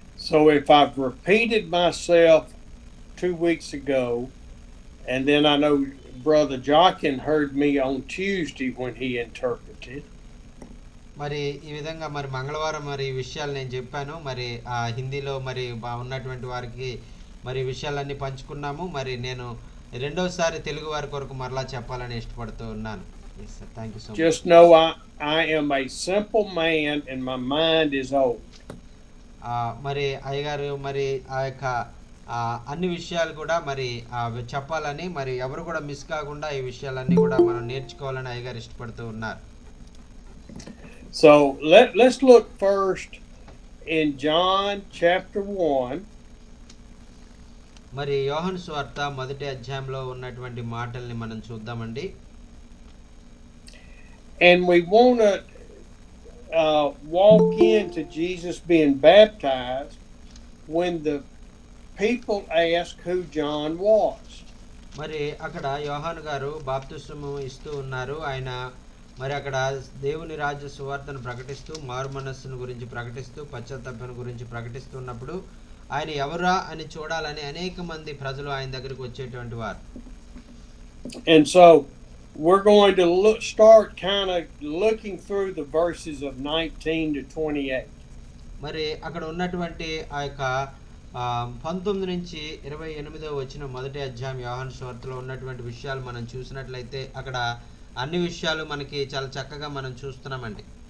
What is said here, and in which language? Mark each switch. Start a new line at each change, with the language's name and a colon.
English: So if I've repeated myself 2 weeks ago, and then I know Brother Jochen heard me on Tuesday when he interpreted.
Telugu: ఈ విధంగా మంగళవారం ఈ విషయాలు నేను చెప్పాను. హిందీలో ఉన్నటువంటి వారికి విషయాలన్నీ పంచుకున్నాము. నేను రెండోసారి తెలుగు వారి కొరకు మరలా చెప్పాలని ఇష్టపడుతూ ఉన్నాను.
English: Yes, sir. Thank you so much. Just know I am a simple man and my mind is old.
Telugu: అయ్యగారు ఆ యొక్క అన్ని విషయాలు కూడా చెప్పాలని, ఎవరు కూడా మిస్ కాకుండా ఈ విషయాలన్నీ కూడా మనం నేర్చుకోవాలని అయ్యగారు ఇష్టపడుతూ ఉన్నారు.
English: So let's look first in John chapter 1.
Telugu: యోహాను సువార్త మొదటి అధ్యాయంలో ఉన్నటువంటి మాటల్ని మనం చూద్దామండి.
English: And we want to walk into Jesus being baptized when the people ask who John was.
Telugu: అక్కడ యోహాను గారు బాప్తిస్మము ఇస్తూ ఉన్నారు. ఆయన అక్కడ దేవుని రాజ్య సువార్తను ప్రకటిస్తూ, మారు మనస్సును గురించి ప్రకటిస్తూ, పశ్చాత్తాపం గురించి ప్రకటిస్తున్నప్పుడు ఆయన ఎవరా అని చూడాలని అనేక మంది ప్రజలు ఆయన దగ్గరికి వచ్చేటువంటి వారు.
English: And so we're going to start kind of looking through the verses of 19 to 28.
Telugu: అక్కడ ఉన్నటువంటి ఆ యొక్క 19 నుంచి 28వ వచనం మొదటి అధ్యాయం యోహాను సువార్తలో ఉన్నటువంటి విషయాలు మనం చూసినట్లయితే అక్కడ అన్ని విషయాలు మనకి చాలా చక్కగా మనం చూస్తున్నామండి.